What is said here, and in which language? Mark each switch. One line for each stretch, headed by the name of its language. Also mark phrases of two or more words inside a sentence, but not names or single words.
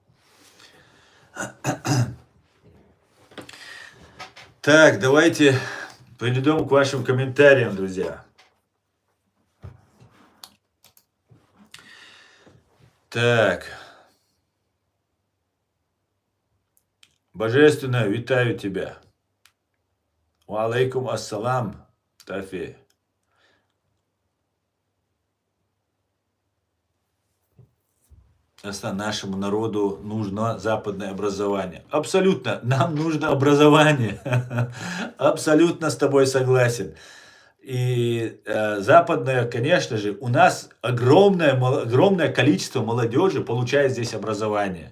Russian: Так, давайте перейдем к вашим комментариям, друзья. Так. Божественно, витаю тебя.
Arabic: وعليكم السلام, Тафи.
Russian: Нашему народу нужно западное образование. Абсолютно, нам нужно образование. Абсолютно с тобой согласен. И западное, конечно же, у нас огромное количество молодежи получает здесь образование.